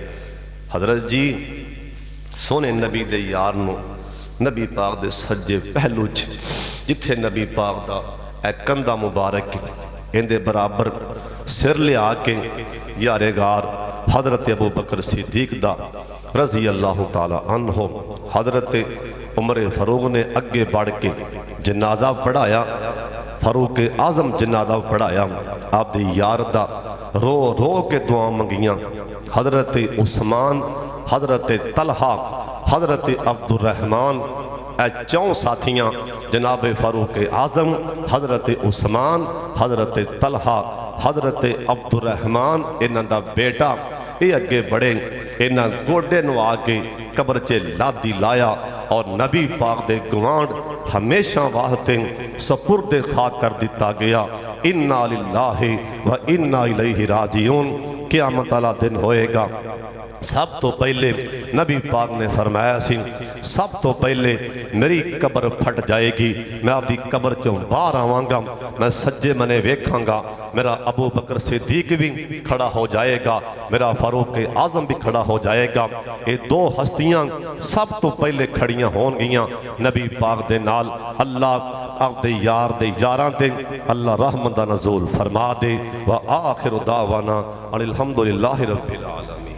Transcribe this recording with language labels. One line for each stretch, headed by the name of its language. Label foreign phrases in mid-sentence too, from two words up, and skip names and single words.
Punjabi: ਹਜ਼ਰਤ ਜੀ ਸੋਹਣੇ ਨਬੀ ਦੇ ਯਾਰ ਨੂੰ ਨਬੀ ਪਾਕ ਦੇ ਸੱਜੇ ਪਹਿਲੂ ਚ ਜਿੱਥੇ ਨਬੀ ਪਾਕ ਦਾ ਏ ਕੰਧਾ ਮੁਬਾਰਕ ਇਹਦੇ ਬਰਾਬਰ ਸਿਰ ਲਿਆ ਕੇ ਯਾਰੇ ਗ਼ਾਰ ਹਜ਼ਰਤ ਅਬੂ ਬਕਰ ਸਿੱਦੀਕ ਦਾ
Arabic: رضي الله تعالى عنه
Punjabi: ਹਜ਼ਰਤ ਉਮਰ ਫ਼ਾਰੂਕ ਨੇ ਅੱਗੇ ਵਧ ਕੇ ਜਨਾਜ਼ਾ ਪੜ੍ਹਾਇਆ। ਫ਼ਾਰੂਕ ਆਜ਼ਮ ਜਨਾਜ਼ਾ ਪੜ੍ਹਾਇਆ। ਆਪਦੇ ਯਾਰ ਦਾ ਰੋ ਰੋ ਕੇ ਦੁਆ ਮੰਗੀਆਂ। ਹਜ਼ਰਤ ਉਸਮਾਨ, ਹਜ਼ਰਤ ਤਲਹਾ, ਹਜ਼ਰਤ ਅਬਦੁਰ ਰਹਿਮਾਨ ਏ ਚੌਂ ਸਾਥੀਆਂ ਜਨਾਬ ਫ਼ਾਰੂਕ ਆਜ਼ਮ, ਹਜ਼ਰਤ ਉਸਮਾਨ, ਹਜ਼ਰਤ ਤਲਹਾ, ਹਜ਼ਰਤ ਅਬਦੁਰ ਰਹਿਮਾਨ ਇਨ੍ਹਾਂ ਦਾ ਬੇਟਾ ਏ ਅੱਗੇ ਵਧੇ। ਇਨ੍ਹਾਂ ਗੋਡੇ ਨਿਵਾ ਕੇ ਕਬਰ ਚ ਲਾਦੀ ਲਾਇਆ ਔਰ ਨਬੀ ਪਾਕ ਦੇ ਗਵਾਂਢ ਹਮੇਸ਼ਾ ਵਾਸਤੇ ਸਪੁਰਦੇ ਖ਼ਾਕ ਕਰ ਦਿੱਤਾ ਗਿਆ।
Arabic: إنا لله وإنا إليه راجعون.
Punjabi: ਕ਼ਿਆਮਤ ਵਾਲਾ ਦਿਨ ਹੋਏਗਾ। ਸਭ ਤੋਂ ਪਹਿਲੇ ਨਬੀ ਪਾਕ ਨੇ ਫ਼ਰਮਾਇਆ ਸੀ ਸਭ ਤੋਂ ਪਹਿਲੇ ਮੇਰੀ ਕਬਰ ਫਟ ਜਾਏਗੀ, ਮੈਂ ਆਪਕੀ ਕਬਰ ਚੋਂ ਬਾਹਰ ਆਵਾਂਗਾ, ਮੈਂ ਸੱਜੇ ਮੰਨੇ ਵੇਖਾਂਗਾ, ਮੇਰਾ ਅਬੂ ਬਕਰ ਸਿੱਦੀਕ ਭੀ ਖੜ੍ਹਾ ਹੋ ਜਾਏਗਾ, ਮੇਰਾ ਫ਼ਾਰੂਕ ਆਜ਼ਮ ਭੀ ਖੜ੍ਹਾ ਹੋ ਜਾਏਗਾ। ਏ ਦੋ ਹਸਤੀਆਂ ਸਭ ਤੋਂ ਪਹਿਲੇ ਖੜ੍ਹੀਆਂ ਹੋਣਗੀਆਂ ਨਬੀ ਪਾਕ ਦੇ ਨਾਲ। ਅੱਲਾਹ ਆਪਦੇ ਯਾਰ ਦੇ ਯਾਰਾਂ ਤੇ ਅੱਲਾਹ ਰਹਿਮਤ ਦਾ ਨਜ਼ੂਲ ਫ਼ਰਮਾ ਦੇ।
Arabic: وآخر دعوانا أن الحمد لله رب العالمين.